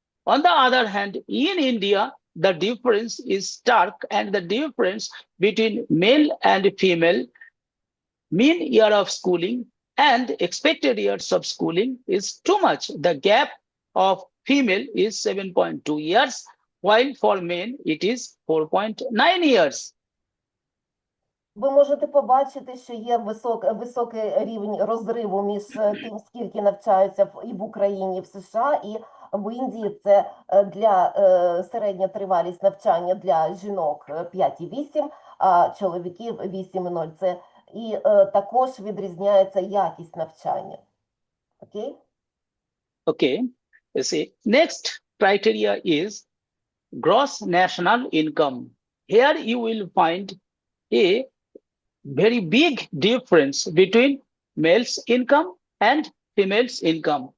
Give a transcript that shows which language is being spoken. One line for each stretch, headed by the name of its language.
English: On the other hand, in India, the difference is stark, and the difference between male and female mean year of schooling and expected years of schooling is too much. The gap of female is 7.2 years, while for men it is 4.9 years.
Ukrainian: Ви можете побачити, що є високий рівень розриву між тим, скільки навчаються і в Україні, і в США, і в Індії це для середня тривалість навчання для жінок 5,8, а чоловіків 8,0. Це і також відрізняється якість навчання. Окей?
English: Okay. You see, next criteria is gross national income. Here you will find a very big difference between male's income and female's income.